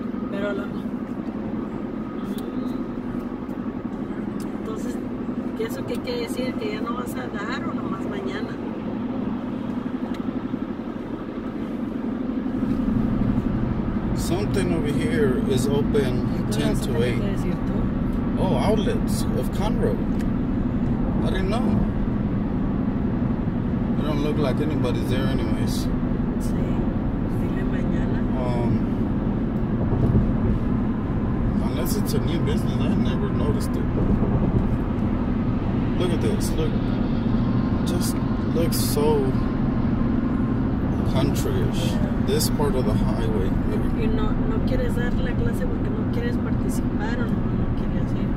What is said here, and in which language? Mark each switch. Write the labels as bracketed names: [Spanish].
[Spanish] Pero entonces, ¿eso qué quiere decir? ¿Que ya no vas a dar o nomás mañana? [English] Something over here is open 10 to 8. Oh, outlets of Conroe. I didn't know. It don't look like anybody's there anyways. [Spanish] Sí, dile mañana. [English] Unless it's a new business, I never noticed it. Look at this. Look, just looks so countryish. This part of the highway. [Spanish] Y no quieres dar la clase porque no quieres participar o no quieres ir.